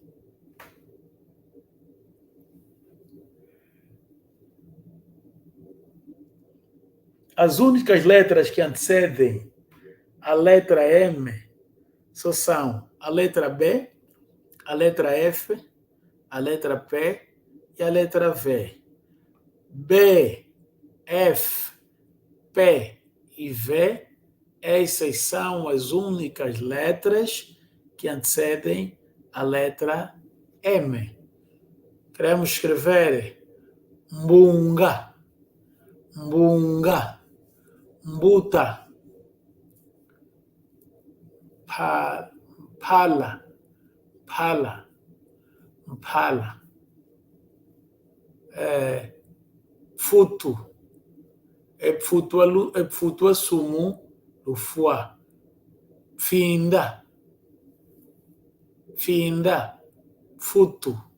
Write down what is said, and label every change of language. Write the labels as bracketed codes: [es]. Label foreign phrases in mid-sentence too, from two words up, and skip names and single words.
[pt] As únicas letras que antecedem a letra M só são a letra B, a letra F, a letra P e a letra V. B, F, P e V, essas são as únicas letras que antecedem a letra M. Queremos escrever [kg] Mbunga, Mbunga, Mbuta, Pala, Pala, Mpala, Futu, Futu Sumu, Lufua, Finda, Finda, Futu,